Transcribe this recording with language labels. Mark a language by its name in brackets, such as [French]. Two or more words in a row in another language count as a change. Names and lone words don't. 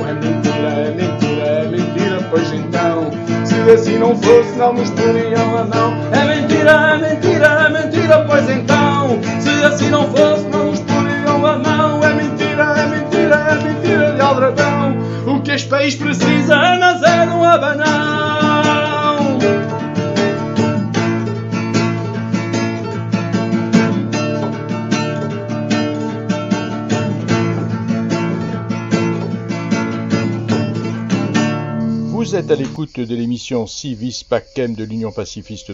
[Portuguese] É mentira, é mentira, é mentira, pois então, se assim não fosse, não nos poriam a mão. É mentira, é mentira, é mentira, pois então, se assim não fosse, não nos poriam a mão. É mentira, é mentira, é mentira de Aldrabão. O que este país precisa é mas é de um abanão. [French] Vous êtes à l'écoute de l'émission Si Vis Pacem de l'Union pacifiste